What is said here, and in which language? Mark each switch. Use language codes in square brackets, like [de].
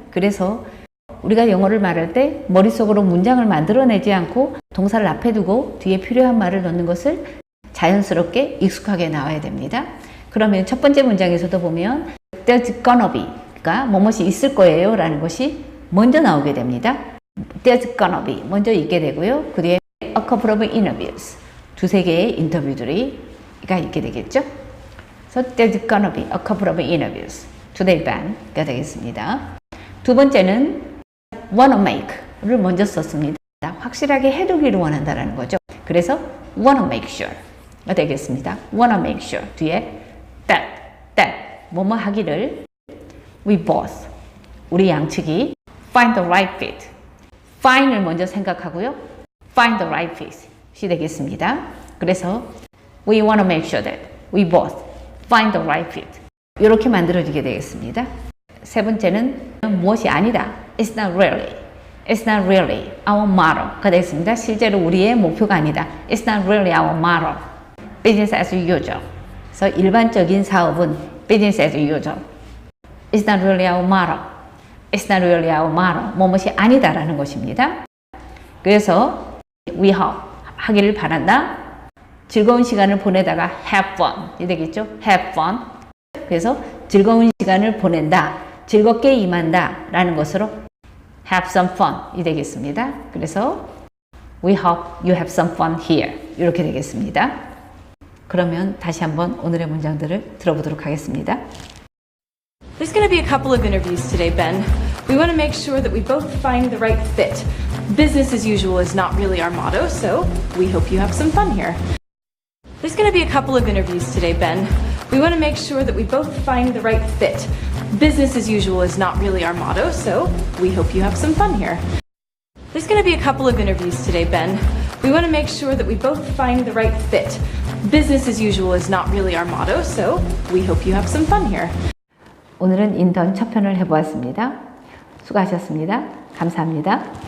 [ko] 그래서 우리가 영어를 말할 때 머릿속으로 문장을 만들어내지 않고 동사를 앞에 두고 뒤에 필요한 말을 넣는 것을 자연스럽게 익숙하게 나와야 됩니다. 그러면 첫 번째 문장에서도 보면 [en] There's gonna be [ko] 가 뭐뭇이 있을 거예요 라는 것이 먼저 나오게 됩니다. [en] There's gonna be [ko] 먼저 있게 되고요. 그 뒤에 [en] a couple of interviews [ko] 두세 개의 인터뷰들이가 있게 되겠죠. [en] 그래서 There's gonna be a couple of interviews today Ben가 [ko] 되겠습니다. 두 번째는 [en] wanna make [ko] 를 먼저 썼습니다. 확실하게 해두기를 원한다는 거죠. 그래서 [en] wanna make sure [ko] 가 되겠습니다. [en] wanna make sure 뒤에 that [ko] 뭐뭐 하기를 [en] we both [ko] 우리 양측이 [en] find the right fit find을 [ko] 먼저 생각하고요. [en] find the right fit이 [ko] 되겠습니다. 그래서 [en] we wanna make sure that we both find the right fit [ko] 이렇게 만들어지게 되겠습니다. 세 번째는 무엇이 아니다. [en] It's not really. It's not really our motto.가 [ko] 되겠습니다. 실제로 우리의 목표가 아니다. [en] It's not really our motto. Business as usual. [ko] 그래서 일반적인 사업은 [en] business as usual. It's not really our motto. It's not really our motto. [ko] 뭐뭇이 아니다라는 것입니다. 그래서 [en] we hope [ko] 하기를 바란다. 즐거운 시간을 보내다가 [en] have fun [ko] 이 되겠죠. [en] have fun. [ko] 그래서 즐거운 시간을 보낸다. 즐겁게 임한다 라는 것으로 [en] have some fun [ko] 이 되겠습니다. 그래서 [en] we hope you have some fun here [ko] 이렇게 되겠습니다. 그러면 다시 한번 오늘의 문장들을 들어보도록 하겠습니다. [en] There's going to be a couple of interviews today, Ben. We want to make sure that we both find the right fit. Business as usual is not really our motto, so we hope you have some fun here. There's going to be a couple of interviews today, Ben. We want to make sure that we both find the right fit. Business as usual is not really our motto, so we hope you have some fun here. There's going to be a couple of interviews today, Ben. We want to make sure that we both find the right fit. Business as usual is not really our motto, so we hope you have some fun here. [ko] 오늘은 인턴 첫 편을 해보았습니다. 수고하셨습니다. 감사합니다.